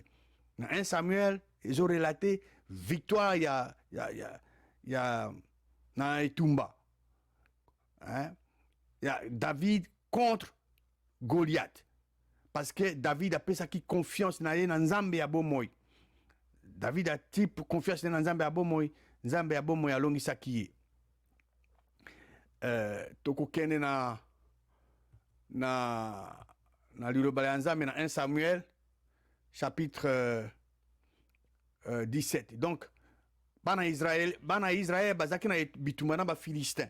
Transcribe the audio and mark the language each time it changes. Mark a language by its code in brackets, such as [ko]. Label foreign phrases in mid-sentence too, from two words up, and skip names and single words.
[fr] Na 1 Samuel, ils ont relaté victoire [ln] na etumba. [fr] Hein? David contre Goliath. Parce que [ln] David a pesaki confiance na ye na nzambe ya bomoi. David a type confiance na nzambe ya bomoi, nzambe ya bomoi alongisaki ye. Tokokende na liloba ya nzambe na 1 Samuel chapitre 17. Donc bana Israël bazaki na bitumba na ba Philistin.